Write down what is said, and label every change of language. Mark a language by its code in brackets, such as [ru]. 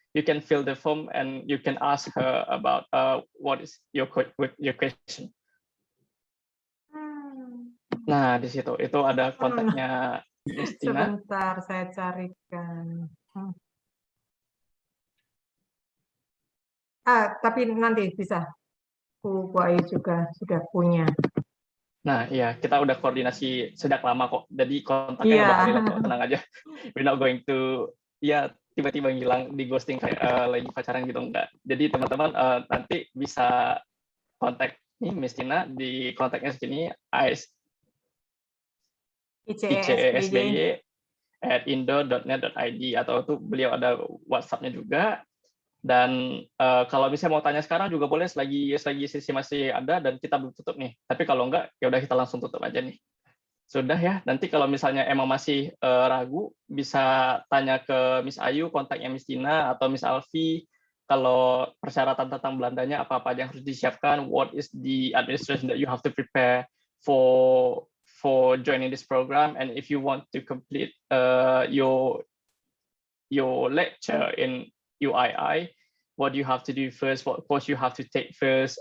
[en] You can fill the form and you can ask her about what is your question. [id] Nah, di situ itu ada kontaknya Miss Dina. Sebentar, saya carikan. Tapi nanti bisa. Bu Ayu juga sudah punya. Nah, iya, kita udah koordinasi sejak lama kok. Jadi kontaknya udah ada kok, tenang aja. [en] We're not going to, [id] ya tiba-tiba ngilang di ghosting kayak lagi pacaran gitu, enggak. Jadi teman-teman nanti bisa kontak nih Miss Dina di kontaknya segini, icesby@indo.net.id, atau tuh beliau ada WhatsApp-nya juga. Dan kalau misalnya mau tanya sekarang juga boleh, selagi sesi masih ada dan kita belum tutup nih. Tapi kalau enggak, ya udah kita langsung tutup aja nih. Sudah ya. Nanti kalau misalnya emang masih ragu, bisa tanya ke Miss Ayu, kontaknya Miss Dina atau Miss Alfi. Kalau persyaratan tentang Belandanya apa-apa yang harus disiapkan, [en] what is the administration that you have to prepare for joining this program, and if you want to complete your lecture in UII, what you have to do first, what course you have to take first.